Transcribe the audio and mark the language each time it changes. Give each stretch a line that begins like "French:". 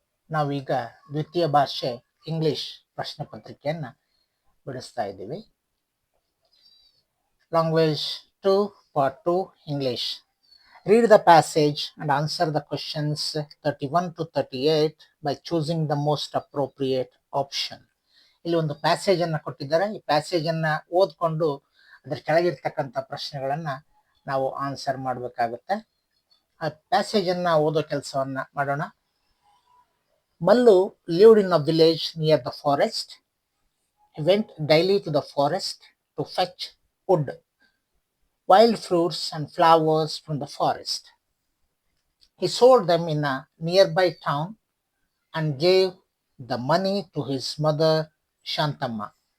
Kannada: ನಾವೀಗ ದ್ವಿತೀಯ ಭಾಷೆ ಇಂಗ್ಲಿಷ್ ಪ್ರಶ್ನೆ ಪತ್ರಿಕೆಯನ್ನು ಬಿಡಿಸ್ತಾ ಇದ್ದೀವಿ.
English: Language 2 part 2 English. Read the passage and answer the questions 31 to 38 by choosing the most appropriate option.
Kannada: ಇಲ್ಲಿ ಒಂದು ಪ್ಯಾಸೇಜ್ ಅನ್ನು ಕೊಟ್ಟಿದ್ದಾರೆ. ಈ ಪ್ಯಾಸೇಜ್ ಅನ್ನ ಓದ್ಕೊಂಡು ಅದರ ಕೆಳಗಿರ್ತಕ್ಕಂಥ ಪ್ರಶ್ನೆಗಳನ್ನ ನಾವು ಆನ್ಸರ್ ಮಾಡಬೇಕಾಗುತ್ತೆ. ಆ ಪ್ಯಾಸೇಜ್ ಅನ್ನ ಓದೋ ಕೆಲಸವನ್ನ ಮಾಡೋಣ.
English: Mallu lived in a village near the forest. He went daily to the forest to fetch wood, wild fruits and flowers from the forest. He sold them in a nearby town and gave the money to his mother Shantamma.